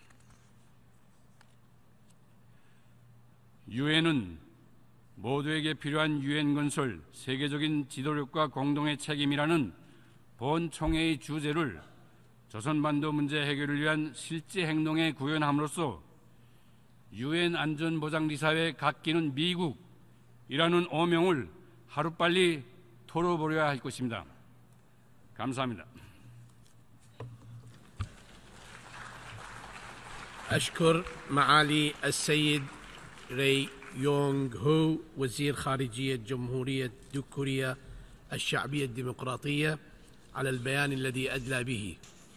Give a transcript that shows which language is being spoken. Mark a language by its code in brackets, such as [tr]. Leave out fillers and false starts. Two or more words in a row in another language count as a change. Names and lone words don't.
[ko] 유엔은 모두에게 필요한 유엔 건설, 세계적인 지도력과 공동의 책임이라는 본 총회의 주제를 조선반도 문제 해결을 위한 실제 행동에 구현함으로써 유엔 안전보장리사회 각기는 미국이라는 오명을 하루빨리 털어버려야 할 것입니다. 감사합니다. [ar] أشكر معالي السيد ري يونغ هو وزير خارجية جمهورية كوريا الشعبية الديمقراطية على البيان الذي أدلى به.